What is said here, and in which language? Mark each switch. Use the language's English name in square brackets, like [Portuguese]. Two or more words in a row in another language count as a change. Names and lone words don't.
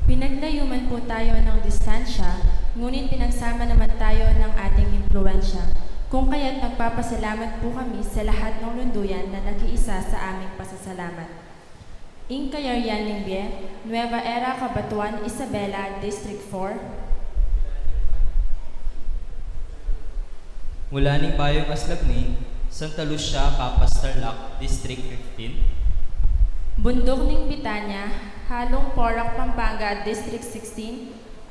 [Filipino] Naglayo man po tayo ng distansya, ngunit pinagsama naman tayo ng ating impluensya. Kung kaya't nagpapasalamat po kami sa lahat ng lunduyan na nag-iisa sa aming pasasalamat. Incayarian Lingbe, Nueva Era, Cabatuan, Isabela, District 4. [Pampanga] Mula ning Bayong Aslagning, Santa Lucia, Capas, Tarlac, District 15. Bundok ning Bitanya, Halong Porac, Pampanga, District 16.